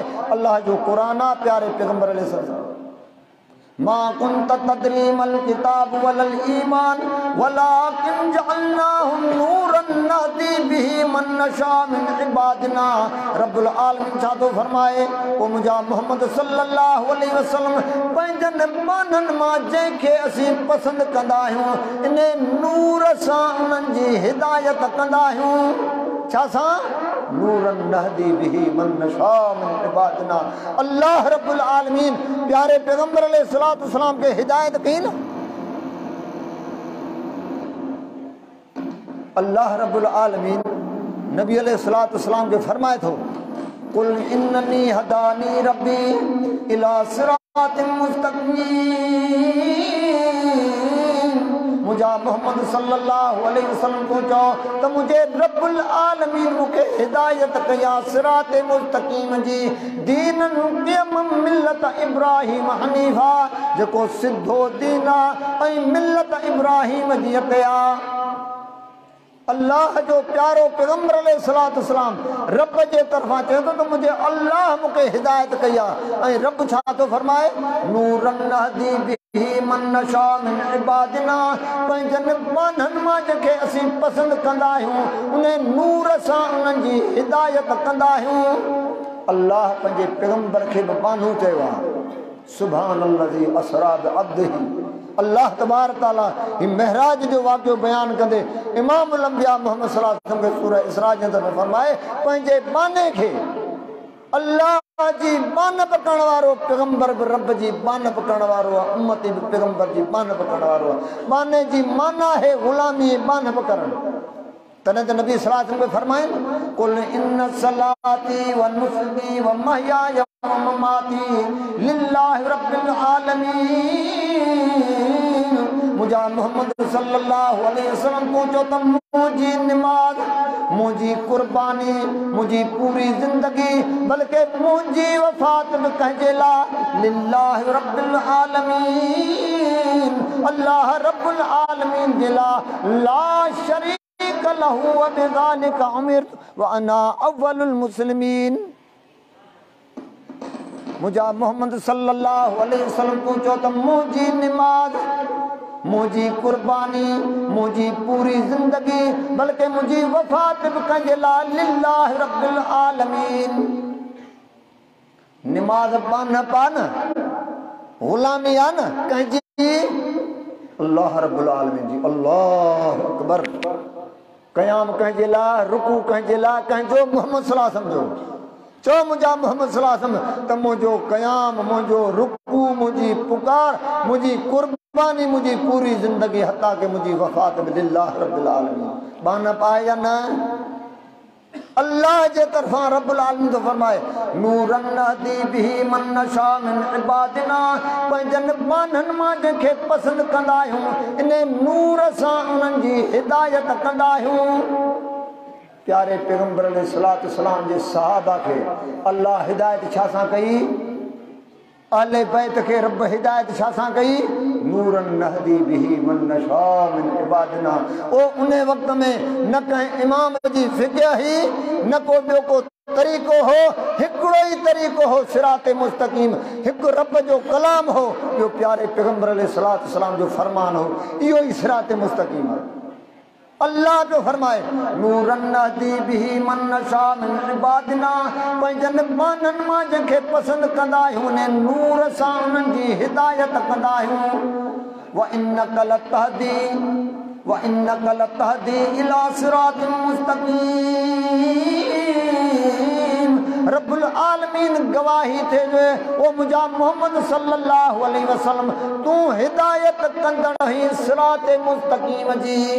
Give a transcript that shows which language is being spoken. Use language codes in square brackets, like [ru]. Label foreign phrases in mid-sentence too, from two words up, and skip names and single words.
[sd] अल्लाह जो क़ुरान आहे प्यारे पैगंबर [ar] عليه ما كنت تدري ما الكتاب ولا الإيمان ولكن جعلناه نورا نهدي به من نشاء من عبادنا. [sd] रब्बुल आलमीन छा थो फरमाए, ओ मुंहिंजा मोहम्मद [ar] صلى الله عليه وسلم [sd] पंहिंजनि माननि मां जंहिंखे असीं पसंदि कंदा आहियूं इन नूर सां उन्हनि जी हिदायत कंदा आहियूं। छा सां? [ar] نورا نهدي به من نشاء من عبادنا. [sd] अल्लाह रब्बुल आलमीन प्यारे पैगंबर [ar] عليه الصلاة والسلام [sd] के हिदायत कई न। अल्लाह रब्बुल आलमीन नबी [ar] عليه الصلاة والسلام [sd] के फरमाए थो, [ar] قل إنني هداني ربي إلى صراط مستقيم. [sd] मुझा मोहम्मद [ar] صلى الله عليه وسلم [sd] को चओ त मुझे रब्बुल आलमीन मुखे हिदायत कया सिरात मुस्तकीम जी, [ar] دينا قيما ملة إبراهيم حنيفا, [sd] जेको सिद्धो दीन आहे ऐं मिल्लत इब्राहिम जी कया। अल्लाह जो प्यारो पैगंबर [ar] عليه الصلاة والسلام [sd] रब जे तरफ़ां चए थो त मुझे अल्लाह मूंखे हिदायत कई आहे। ऐं रब छा थो फरमाए, [ar] نورا نهدي به من نشاء من عبادنا, [sd] पंहिंजनि बाननि मां जंहिंखे असीं पसंदि कंदा आहियूं उन नूर सां उन्हनि जी हिदायत कंदा आहियूं। अल्लाह पंहिंजे पैगंबर खे बि बानो चयो आहे, [ar] سبحان الذي أسرى بعبده. [sd] अल्लाह तबारक ताला ही महराज जो वाक़ियो बयान कंदे इमाम अल-अंबिया मोहम्मद [ar] صلى الله عليه وسلم [sd] खे सूरह इसरा जे अंदरि फरमाए, पंहिंजे बाने खे अल्लाह जी बान पकड़ण वारो पैगंबर बि रब जी बान पकड़ण वारो आहे, उम्मती बि पैगंबर जी बान पकड़ण वारो आहे। बाने जी माना है गुलामी, बान पकड़ण। तॾहिं त नबी [ar] صلى الله عليه وسلم फरमाइनि, قل إن صلاتي ونسكي ومحياي ومماتي لله رب العالمين. [sd] मुझा मोहम्मद [ar] صلى الله عليه وسلم [sd] को चओ त मुंहिंजी निमाज़, मुंहिंजी कुर्बानी, मुंहिंजी पूरी ज़िंदगी, बल्कि मुंहिंजी वफ़ात बि कंहिंजे लाइ [ar] لله رب العالمين, [sd] अल्लाह रब्बुल आलमीन जे लाइ [ar] لا شريك له وبذلك أمرت وأنا أول المسلمين. [sd] मुझा मोहम्मद [ar] صلى الله عليه وسلم [sd] को चओ त मुंहिंजी निमाज़, मुंहिंजी कुर्बानी, मुंहिंजी पूरी ज़िंदगी, बल्कि मुंहिंजी वफ़ात बि कंहिंजे लाइ [ar] لله رب العالمين. [sd] निमाज़ बान पान गुलामी आहे न कंहिंजी, अल्लाह रब्बुल आलमीन जी। [ar] الله أكبر. [sd] क़याम कंहिंजे लाइ, रुकू कंहिंजे लाइ, कंहिंजो मोहम्मद [ar] صلى الله عليه وسلم [sd] जो। चओ मुंहिंजा मोहम्मद [ar] صلى الله عليه وسلم [sd] त मुंहिंजो क़याम, मुंहिंजो रुकू, मुंहिंजी पुकार, मुंहिंजी कुर्बानी, मुंहिंजी पूरी ज़िंदगी, हता कि मुंहिंजी वफ़ात बि [ar] لله رب العالمين. [sd] बान पाए या न? अल्लाह जे तरफ़ां रब्बुल आलमीन थो फरमाए, [ar] نورا نهدي به من نشاء من عبادنا, [sd] पंहिंजनि बाननि मां जंहिंखे पसंदि कंदा आहियूं इन नूर सां उन्हनि जी हिदायत कंदा आहियूं। प्यारे पैगंबर [ar] عليه الصلاة والسلام [sd] जे सहाबा खे अल्लाह हिदायत छा सां कई? अहले बैत खे रब हिदायत छा सां कई? [ar] نورا نهدي به من نشاء من عبادنا. [sd] ओ उन वक़्त में न कंहिं इमाम जी फिक्र ही, न को ॿियो को तरीक़ो हो, हिकिड़ो ई तरीक़ो हो सिरात मुस्तकीम, हिकु रब जो कलाम हो, ॿियो प्यारे पैगंबर [ar] عليه الصلاة والسلام [sd] जो फरमान हो, इहो ई सिरात मुस्तकीम आहे। अल्लाह जो फरमाए, [ar] نورا نهدي به من نشاء من عبادنا, [sd] पंहिंजनि बाननि मां जंहिंखे पसंदि कंदा आहियूं उन नूर सां उन्हनि जी हिदायत कंदा आहियूं। [ar] وإنك لتهدي وإنك لتهدي إلى صراط مستقيم. [sd] रब्बुल आलमीन गवाही थे जो ओ मुझा मोहम्मद [ar] صلى الله عليه وسلم [sd] तू हिदायत कंदड़ ही सिरात मुस्तकीम जी।